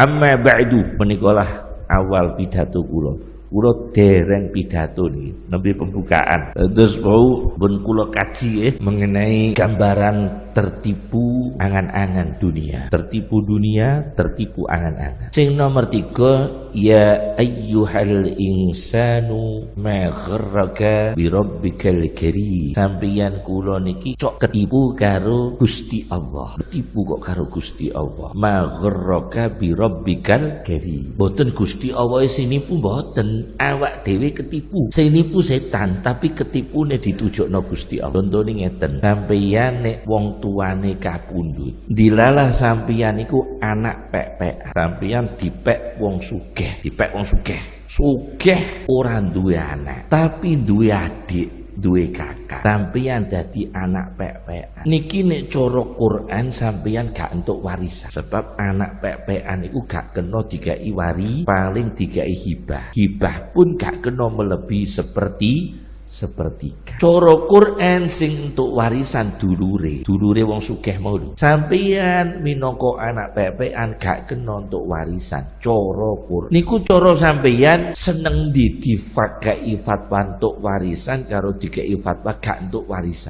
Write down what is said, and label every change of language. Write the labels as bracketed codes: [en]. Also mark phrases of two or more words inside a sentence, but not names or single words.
[ar] Amma ba'du, [jv] menikalah awal pidato kula. Kula dereng pidato niki nembe pembukaan. Terus bau ben kula kaji [id] mengenai gambaran tertipu angan-angan dunia. Tertipu dunia, tertipu angan-angan. [jv] Sing nomor 3, [ar] ya ayyuhal insanu ma gharraka bi rabbikal karim. [jv] Sampeyan kula niki cok ketipu karo Gusti Allah. Ketipu kok karo Gusti Allah. [ar] Ma gharraka bi rabbikal karim. [jv] Boten Gusti Allah sing nipu boten. Awak dhewe ketipu. Sing nipu setan, tapi ketipune ditujukno Gusti Allah. Contone ngeten, sampeyan nek wong tuane kapundhut. Dilalah sampeyan iku anak pek-pek. Sampeyan dipek wong sugih, Sugih ora duwe anak, tapi duwe adik, duwe kakak. Sampeyan dadi anak pek-pekan. Niki nek cara Quran sampeyan gak entuk warisan. Sebab anak pek-pekan iku gak kena dikai wari, paling dikai hibah. Hibah pun gak kena [id] melebihi sepertiga. [jv] Cara Quran sing entuk warisan dulure wong sugih mau. Sampeyan minangka anak pepekan gak kena entuk warisan. Cara Quran niku cara sampeyan seneng difakai fatwa entuk warisan karo dikai fatwa gak entuk warisan.